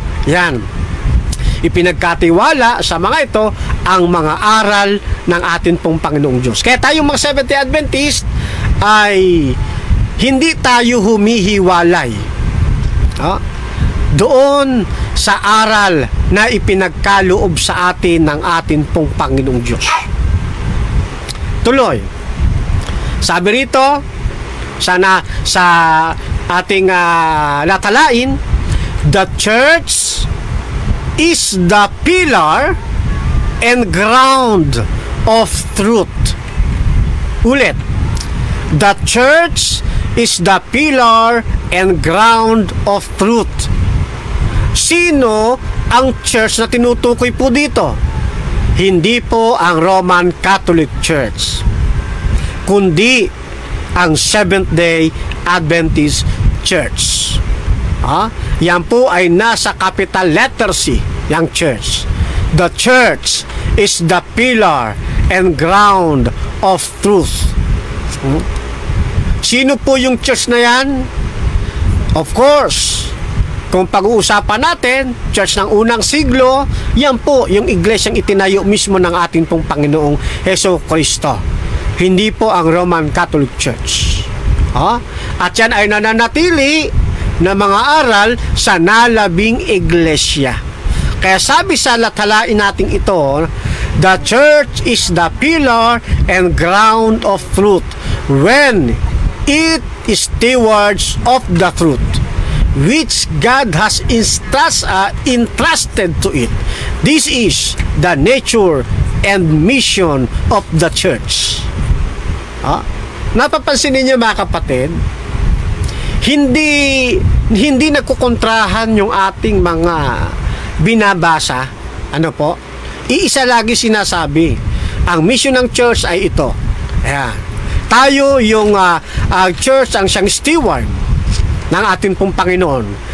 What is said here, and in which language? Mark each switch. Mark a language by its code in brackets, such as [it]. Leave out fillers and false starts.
[tl] Yan. Ipinagkatiwala sa mga ito ang mga aral ng atin pong Panginoong Diyos. Kaya tayong mga Seventh-day Adventist ay hindi tayo humihiwalay doon sa aral na ipinagkaloob sa atin ng atin pong Panginoong Diyos. Tuloy. Sabi rito sa ating latalain, [en] the church is the pillar and ground of truth. [tl] Ulit. [en] The church is the pillar and ground of truth. [tl] Sino ang church na tinutukoy po dito? Hindi po ang Roman Catholic Church, kundi ang Seventh-day Adventist Church. Yan po ay nasa capital letter C, yung church. [en] The church is the pillar and ground of truth. [tl] Sino po yung church na yan? [en] Of course, [tl] kung pag-uusapan natin, church ng unang siglo, yan po yung iglesyang itinayo mismo ng ating pong Panginoong Jesucristo. Hindi po ang Roman Catholic Church. At yan ay nananatili na mga aral sa nalabing iglesia. Kaya sabi sa latalain natin ito, [en] the church is the pillar and ground of truth when it is stewards of the truth which God has entrusted to it. This is the nature and mission of the church. [tl] Napapansin niyo mga kapatid, hindi nagkukontrahan yung ating mga binabasa. Ano po? Iisa lagi sinasabi, ang mission ng church ay ito. Ayan. Tayo yung church ang siyang steward ng ating pong Panginoon.